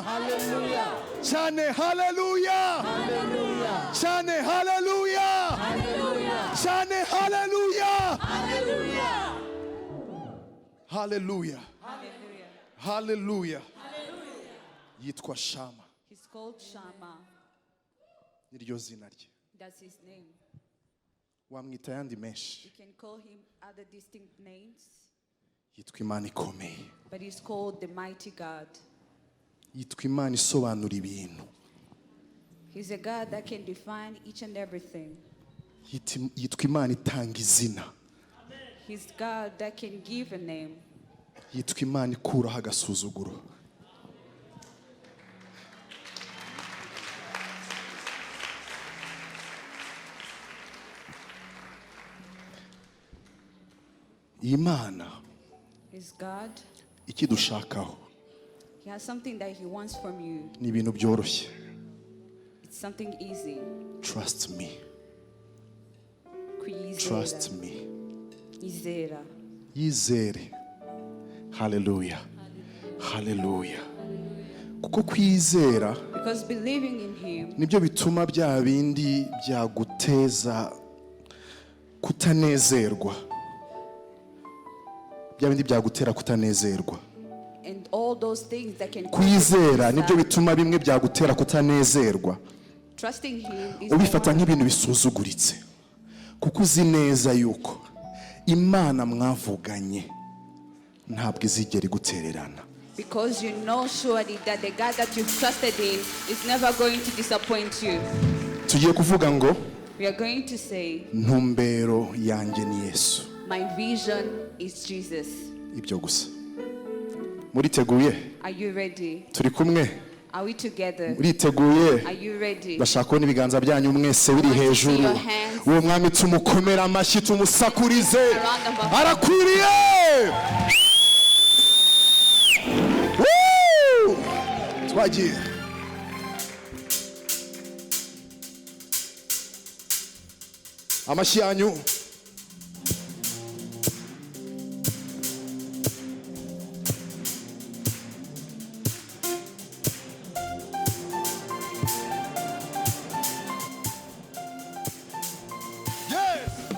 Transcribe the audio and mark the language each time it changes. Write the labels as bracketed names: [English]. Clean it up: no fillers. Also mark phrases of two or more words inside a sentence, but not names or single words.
[Kinyarwanda] Cyane hallelujah. Cyane hallelujah. Cyane hallelujah. Hallelujah. Hallelujah. Yitwa Shama. [English] He's called Shama. [Kinyarwanda] Niryo zina rye. [English] That's his name. [Kinyarwanda] Wamwita yandi menshi. [English] You can call him other distinct names, [Kinyarwanda] Yitwa Imana ikomeye. [English] but he's called the mighty God. [Kinyarwanda] Yitwa Imana isobanura ibintu. [English] He's a God that can define each and everything. [Kinyarwanda] Yitwa Imana itanga izina. He's God that can give a name. Yitwa Imana ikuraho agasuzuguro. Imana [English] He's God. [Kinyarwanda] ikidushakaho [English] He has something that he wants from you. [Kinyarwanda] ni ibintu byoroshye. [English] It's something easy. Trust me. [Kinyarwanda] Kwizera. [English] Trust me. [Kinyarwanda] Izera. yizere. Haleluya, haleluya. Kuko kwizera, [English] because believing in him, [Kinyarwanda] nibyo bituma bya bindi byaguteza kutanezerwa, bya bindi byagutera kutanezerwa. [English] and all those things that can [Kinyarwanda] Kwizera nibyo bituma bimwe byagutera kutanezerwa, [English] trusting him is [Kinyarwanda] ubifata nk'ibintu bisuzuguritse, kuko uzi neza yuko Imana mwavuganye ntabwo izigera igutererana. [English] because you know surely that the God that you've trusted in is never going to disappoint you. [Kinyarwanda] Tugiye kuvuga ngo [English] We are going to say, [Kinyarwanda] ntumbero yanjye ni Yesu. [English] my vision is Jesus. [Kinyarwanda] Ibyo gusa. Muriteguye? [English] Are you ready? [Kinyarwanda] Turi kumwe? [English] Are we together? [Kinyarwanda] Muriteguye? [English] Are you ready? [Kinyarwanda] Bashaka kubona ibiganza byanyu mwese biri [English] I want to see [Kinyarwanda] hejuru. [English] your hands. [Kinyarwanda] Uwo mwami tumukomera amashyi, tumusakurize. [English] A round of applause. [Kinyarwanda] Arakwiriye! Woo! Twagiye. Amashyi yanyu. [English] Yes!